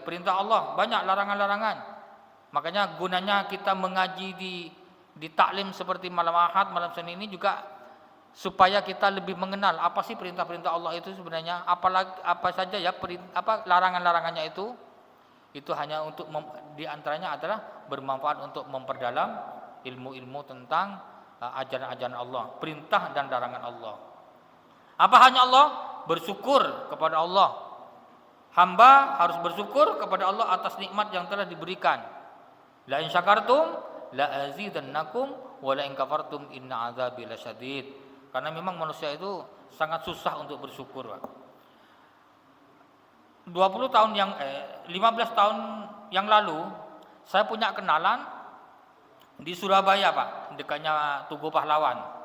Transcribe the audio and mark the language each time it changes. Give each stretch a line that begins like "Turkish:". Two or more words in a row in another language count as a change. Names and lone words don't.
Indonesian: Perintah Allah banyak, larangan-larangan. Makanya gunanya kita mengaji di taklim seperti malam Ahad, malam Senin ini juga supaya kita lebih mengenal apa sih perintah-perintah Allah itu sebenarnya, apa saja ya larangan-larangannya itu hanya untuk diantaranya adalah bermanfaat untuk memperdalam ilmu-ilmu tentang ajaran-ajaran Allah, perintah dan larangan Allah. Apa hanya Allah? Bersyukur kepada Allah Hamba harus bersyukur kepada Allah atas nikmat yang telah diberikan.
Arabic: لئن شكرتم لأزيدنكم ولئن كفرتم إن عذابي لشديد.
Indonesian: Karena memang manusia itu sangat susah untuk bersyukur, Pak. 15 tahun yang lalu saya punya kenalan di Surabaya, Pak, dekatnya Tugu Pahlawan.